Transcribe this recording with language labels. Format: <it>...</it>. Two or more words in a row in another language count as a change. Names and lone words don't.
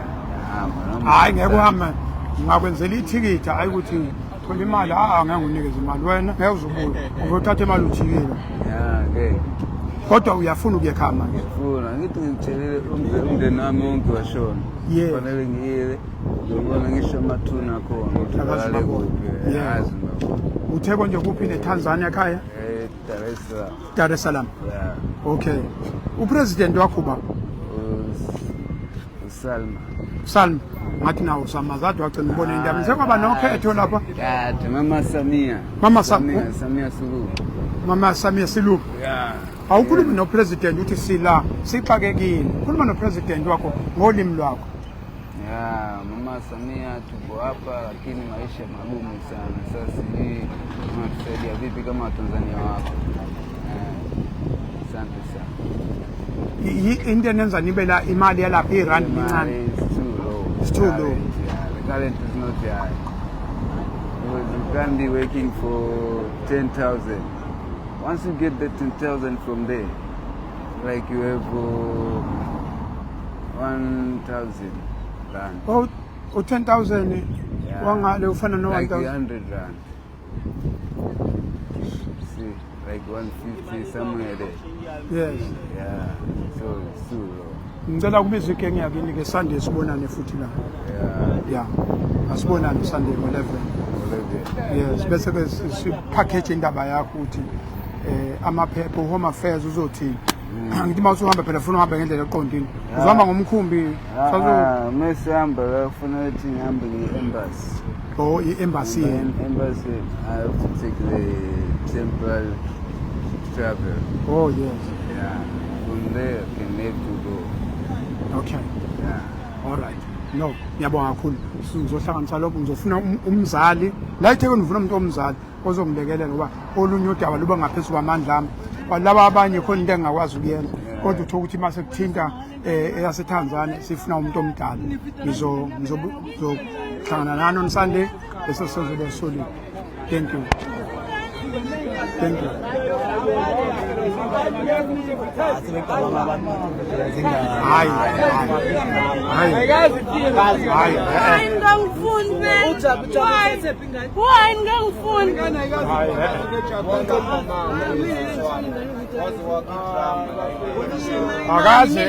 <zu>Hayi ngeke uhambe ngakwenzela ithikithi hayi ukuthi thola imali ngeke unikeze imali wena ngeke uzobuya uzothatha imali uthikile.</zu> <en>Yeah okay.</en> <zu>Kodwa uyafuna ukuyekhaya manje. Ngifuna ngithi ngitshelele umndeni wami wonke washona. Kufanele ngiyele ngibona ngisho amathuna khona utholakale kuphi. Yazi baba. Utheko nje kuphi neTanzania ekhaya? Dar es Salaam.</zu> <en>Yeah.</en> <zu>Okay. Upresident wakho ba? Salma. Ngathi nawo samazade wagcina ubone indaba. Sekwaba nokhetho lapha?</zu> <en>Yeah, Mama Samia. Samia Suluhu. Mama Samia Suluhu. Yeah.</en> <zu>Awukhulumi nopresident uthi sila sixakekile. Khuluma nopresident wakho ngolimi lwakho. Yeah,</zu> <sw>Mama Samia tuko hapa lakini maisha magumu sana. Sasa hii tunatusaidia vipi kama Watanzania wako? Asante sana.</sw> <zu>Into enenza nibe la imali yalapha iRand incane.</zu> <en>It's too low. The current is not high. You can't be working for 10,000. Once you get the 10,000 from there, like you have 1,000 rand.</en> <zu>Oh, 10,000 wangale ufana no 1,000.</zu> <en>Like 100 rand. See, like 150 somewhere there. Yes. Yeah. So it's too low.</en> <zu>Ngicela kubiza igenge yakini ke Sunday sibonane futhi la. Yeah. Asibonane Sunday ngo11. Yes, bese ke sipackage indaba yakho uthi amaphepha Home Affairs uzothi ngithi mawusuhamba phela ufuna uhambe ngendlela eqondile uzohamba ngomkhumbi sazo mesihamba la ufuna ukuthi ngihambe nge-embassy. Oh i-embassy.</zu> <en>Embassy I have to take the temporary travel. Oh yes. Yeah. From there I can have to go. Okay. Yeah. All right. No,</en> <zu>ngiyabonga kakhulu. Sizohlanganisa lokho ngizofuna umzali. La eThekwini ufuna umuntu omzali ozongilekelela ngoba olunye udaba luba ngaphezulu kwamandla ami. Walaba abanye khona into engakwazi ukuyenza. Kodwa uthola ukuthi mase kuthinta eyaseTanzania sifuna umuntu omdala. Ngizohlangana nani</zu> <en>on Sunday</en> <zu>bese sizobe solid.</zu> <en>Thank you. Thank you.</en> <zu>Hayi. Akaze</zu>